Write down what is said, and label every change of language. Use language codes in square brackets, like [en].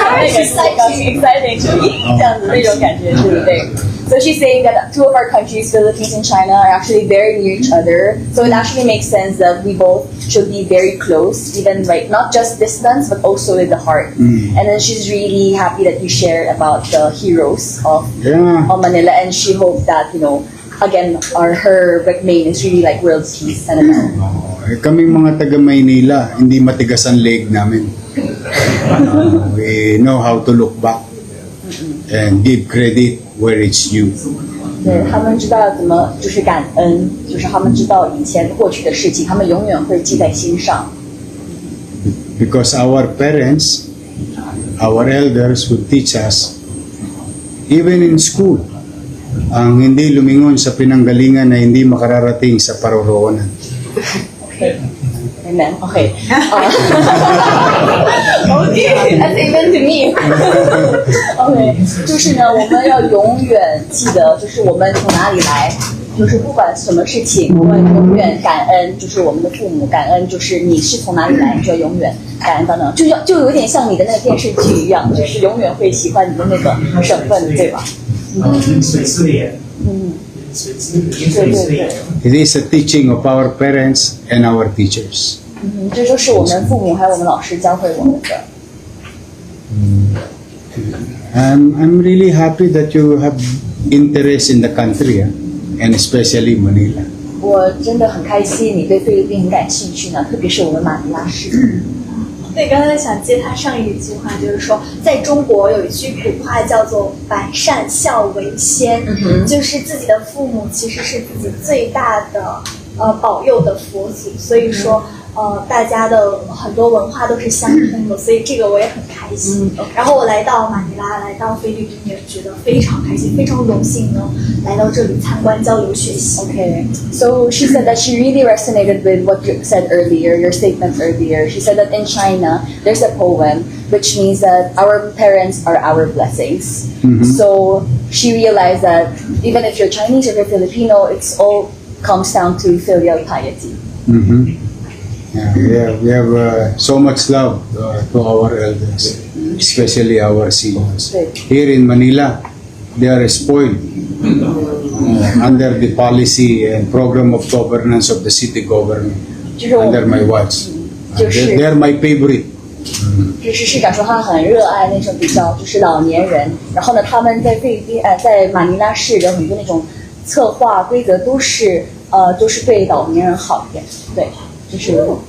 [zh] exciting 这样子那种感觉，对不对？ [en] So she's saying that two of our countries, Philippines and China, are actually very near each other. So it actually makes sense that we both should be very close, even like not just distance, but also with the heart. And then she's really happy that you shared about the heroes of Manila, and she hopes that again, her main is really like world peace. [tl] Kaming mga taga Maynila, hindi matigas ang leg namin. [en] We know how to look back and give credit where it's due. [zh] 对，他们知道怎么就是感恩，就是他们知道以前过去的事情，他们永远会记在心上。 [en] Because our parents, our elders would teach us, even in school, [tl] ang hindi lumingon sa pinanggalingan na hindi makararating sa paroroonan. [en] Okay. Amen. Okay. Okay. That's even to me. Okay. [zh] 就是呢，我们要永远记得，就是我们从哪里来，就是不管什么事情，我们永远感恩，就是我们的父母，感恩就是你是从哪里来，你就要永远感恩到那，就有点像你的那个电视剧一样，就是永远会喜欢你的那个省份，对吧？水之莲，水之莲。 [en] It is a teaching of our parents and our teachers. [zh] 这就是我们父母还有我们老师教会我们的。 [en] I'm really happy that you have interest in the country, and especially Manila. [zh] 我真的很开心，你对菲律宾很感兴趣呢，特别是我们马尼拉市。对，刚才想接他上一句话，就是说，在中国有一句古话叫做“百善孝为先”，就是自己的父母其实是自己最大的保佑的佛祖，所以说大家的很多文化都是相通的，所以这个我也很开心。然后我来到马尼拉，来到菲律宾，也觉得非常开心，非常荣幸能来到这里参观交流学习。 [en] Okay, so she said that she really resonated with what you said earlier, your statement earlier. She said that in China, there's a poem which means that our parents are our blessings. So she realized that even if you're Chinese or you're Filipino, it's all comes down to filial piety. Yeah, we have so much love to our elders, especially our seniors. Here in Manila, they are spoiled under the policy and program of governance of the city government under my watch. They are my favorite. [zh] 就是市长说他很热爱那种比较就是老年人，然后呢，他们在菲律宾在马尼拉市的很多那种策划规则都是对老年人好一点，对，就是。